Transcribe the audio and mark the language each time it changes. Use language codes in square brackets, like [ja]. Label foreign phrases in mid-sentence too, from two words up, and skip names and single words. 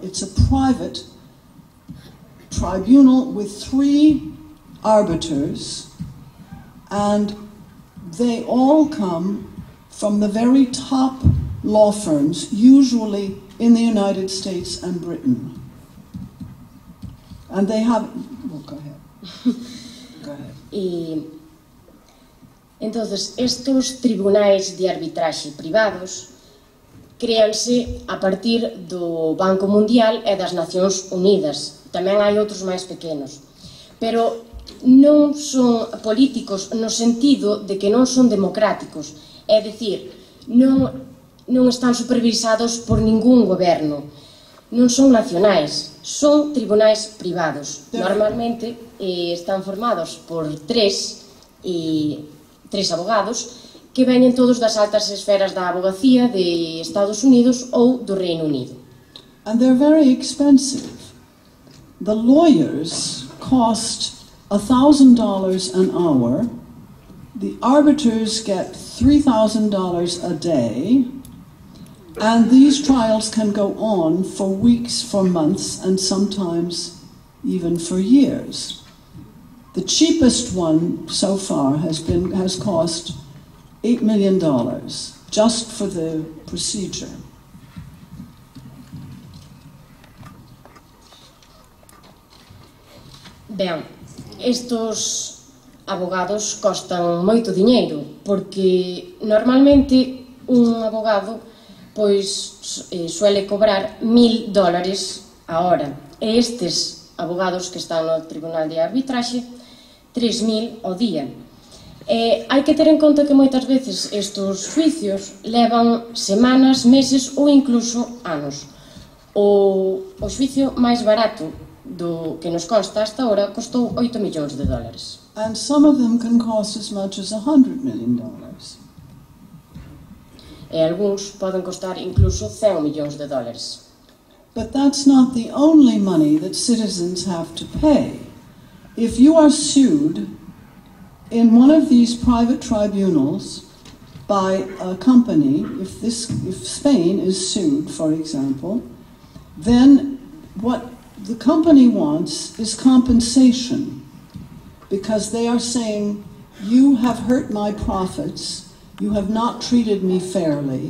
[en] It's a private tribunal with 3 arbiters, and they all come from the very top law firms, usually in the United States and Britain. And they have... Well, go ahead. Go ahead. [gl] Entonces, estos tribunais de arbitraxe privados créanse a partir do Banco Mundial e das Nacións Unidas. Tamén hai outros máis pequenos. Pero non son políticos no sentido de que non son democráticos. É dicir, non están supervisados por ningún goberno. Non son nacionais, son tribunais privados. Normalmente están formados por tres abogados que veñen todos das altas esferas da abogacía de Estados Unidos ou do Reino Unido. [en] And they're very expensive. The lawyers cost $1,000 an hour. The arbiters get $3,000 a day. And these trials can go on for weeks, for months, and sometimes even for years. The cheapest one so far has cost $8 million just for the procedure. [gl] Ben, estos abogados costan moito diñeiro, porque normalmente un abogado suele cobrar $1,000 a hora, e estes abogados que están no Tribunal de Arbitraxe 3.000 ao día. Hai que ter en conta que moitas veces estes xuicios levan semanas, meses ou incluso anos. O xuicio máis barato do que nos consta [es] hasta ahora [gl] costou $8 millóns. [en] And some of them can cost as much as $100 million. [gl] E algúns poden costar incluso $100 millóns. [en] But that's not the only money that citizens have to pay. If you are sued in one of these private tribunals by a company, if Spain is sued, for example, then what the company wants is compensation, because they are saying, you have hurt my profits, you have not treated me fairly.